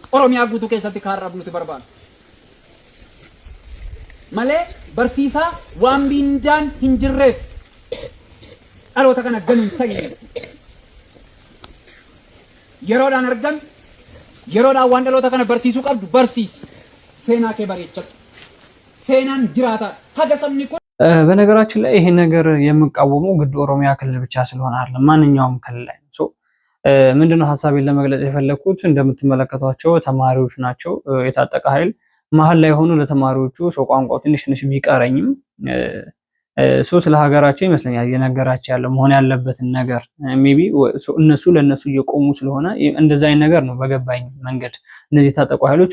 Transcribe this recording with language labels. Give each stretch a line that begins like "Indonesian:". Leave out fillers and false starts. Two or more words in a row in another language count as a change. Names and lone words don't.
Oromo: Oromiyaa guutuu keessatti kaarraa buluuti barbaadu. Malee barsiisaa waan mindaan hin jirreef dhaloota kana ganuun ta'e. yeroodhaan argame yeroodhaan waan dhaloota kana barsiisuu qabdu barsiisi seenaa kee bareechatu seenaan jiraata haga sabni kun
Amharic: በነገራችን ላይ ይሄ ነገር የምቃወመው ግድ ኦሮሚያ ክልል ብቻ ስለሆነ አይደለም፣ ማንኛውም ክልል ላይ ነው። ምንድነው ሐሳቤን ለመግለጽ የፈለኩት እንደምትመለከቷቸው ተማሪዎች ናቸው። የታጠቀ ኃይል መሀል ላይ ሆኖ ለተማሪዎቹ ሰው ቋንቋው ትንሽ ቢቀረኝም ስለ ሀገራቸው ይመስለኛል እየነገራቸው ያለው መሆን ያለበትን ነገር ሜቢ እነሱ ለነሱ እየቆሙ ስለሆነ እንደዛ አይነት ነገር ነው በገባኝ መንገድ እነዚህ ታጠቁ ኃይሎች